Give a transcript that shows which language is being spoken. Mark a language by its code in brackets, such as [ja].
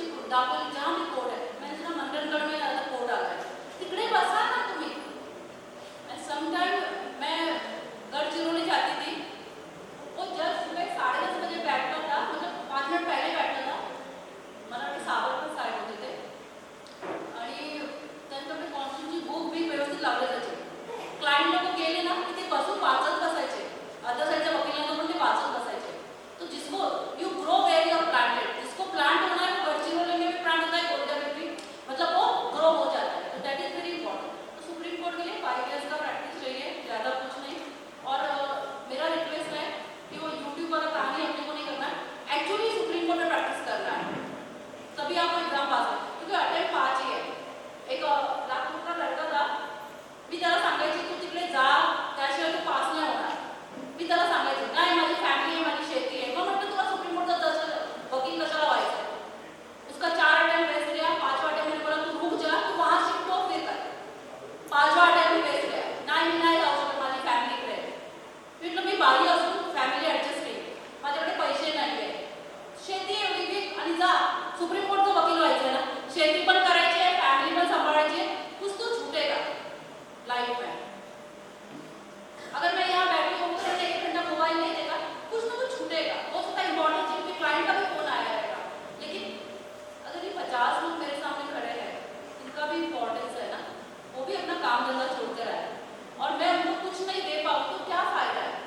[hi] दापोली जहाँ भी कोर्ट है, मैंने सुना मंडनगढ़ में आता कोर्ट आता है, [mr] तिकडे बसा ना तुम्ही. [hi] समटाइम मैं गढ़चिरोली जाती थी, वो जज सुबह 10:30 बजे बैठता था, मतलब 5 मिनट पहले बैठता था. [mr] मराठी सावरकर साहेब होते ते आणि त्यांच्याकडे कॉन्स्टिट्यूशनची बुक बी व्यवस्थित लावले जायचे. क्लायंट लोक गेले ना की ते बसून वाचत बसायचे, अदर साईडच्या वकिलांना पण ते वाचत बसायचे. [hi] तो जिसको [en] you grow where you're planted, [hi] जिसको प्लांट होना है वो गढ़चिरोली में भी प्लांट होता है, गोंदिया में भी, मतलब वो ग्रो हो जाता है. तो [en] That is very important. [hi] तो सुप्रीम कोर्ट के लिए 5 इयर्स का प्रैक्टिस चाहिए, ज़्यादा कुछ नहीं. और मेरा रिक्वेस्ट है कि वो यूट्यूब वाला कहानी अपने को नहीं करना है, एक्चुअली सुप्रीम कोर्ट में प्रैक्टिस करना है, तभी आपको एग्जाम पास है. क्योंकि अटेम्प्ट 5 ही है. [mr] एक नागपूरचा [hi] लड़का था, [mr] मी त्याला सांगायची तू तिकडे जा, त्याशिवाय तू पास नाही होणार. मी त्याला सांगायचे नाही, माझी फॅमिली आहे, माझी शेती आहे. मग म्हटलं तुला सुप्रीम कोर्टचा वकील कशाला व्हायचं. [hi] उसका 4 अटेम्प्ट वेस्ट गया. 5वां अटेम्प्ट मैंने बोला तू रुक जा, तू वहां शिफ्ट हो फिर कर. 5वां अटेम्प्ट वेस्ट गया. [mr] नाही मी नाही जाऊ शकत, माझी फॅमिली इकडे आहे. म्हटलं मी बारी असून फॅमिली ऍडजस्ट केली, माझ्याकडे पैसे नाही आहे, शेती एवढी बी, आणि जा सुप्रीम कोर्टचा वकील व्हायचं ना, शेती पण करायची आहे, फॅमिली पण सांभाळायची है, [hi] कुछ तो छूटेगा लाइफ में. अगर मैं यहाँ बैठी हूँ तो 1 घंटा मोबाइल नहीं देगा, कुछ ना कुछ छूटेगा. हो सकता है इंपॉर्टेंट चीज भी, क्लाइंट का भी फोन आया रहेगा, लेकिन अगर ये 50 लोग मेरे सामने खड़े हैं, इनका भी इंपॉर्टेंस है ना, वो भी अपना काम धंधा छोड़ते रहे, और मैं उनको कुछ नहीं दे पाऊँ तो क्या फायदा है.